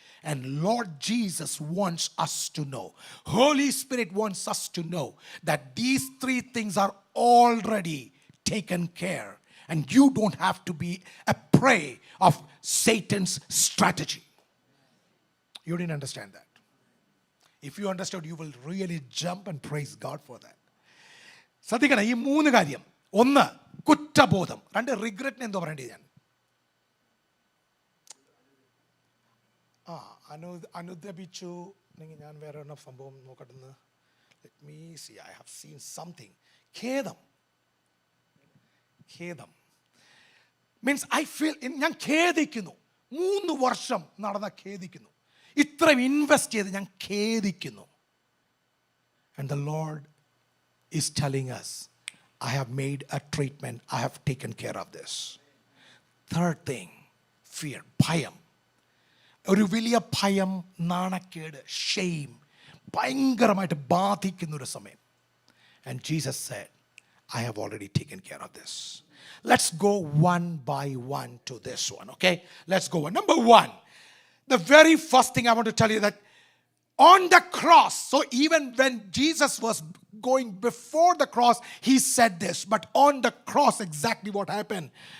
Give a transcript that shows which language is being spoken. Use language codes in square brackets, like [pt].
[en] And Lord Jesus wants us to know, Holy Spirit wants us to know that these three things are already taken care. And you don't have to be a prey of Satan's strategy. You didn't understand that. If you understood, you will really jump and praise God for that. [ml] ശ്രദ്ധിക്കണം, ഈ മൂന്ന് കാര്യം. ഒന്ന്, കുറ്റബോധം. രണ്ട്, റിഗ്രറ്റിന് എന്തോ പറയേണ്ടത് ഞാൻ അനുദപിച്ചു. അല്ലെങ്കിൽ ഞാൻ വേറെ എന്ന സംഭവം നോക്കട്ടെന്ന്. [en] Let me see, I have seen something. [ml] ഖേദം. [en] means I feel, [ml] ഞാൻ ഖേദിക്കുന്നു. 3 വർഷം നടന്ന ഖേദിക്കുന്നു. ഇത്രയും ഇൻവെസ്റ്റ് ചെയ്ത് ഞാൻ ഖേദിക്കുന്നു. [en] And the Lord is telling us, I have made a treatment, I have taken care of this. Third thing, fear, ഭയം. [ml] ഒരു വലിയ ഭയം, നാണക്കേട്, ഷെയിം ഭയങ്കരമായിട്ട് ബാധിക്കുന്ന ഒരു സമയം. [en] And Jesus said, I have already taken care of this. Let's go one by one to this one, okay? Let's go one. Number one, the very first thing I want to tell you that on the cross, so even when Jesus was going before the cross, he said this, but on the cross, exactly what happened?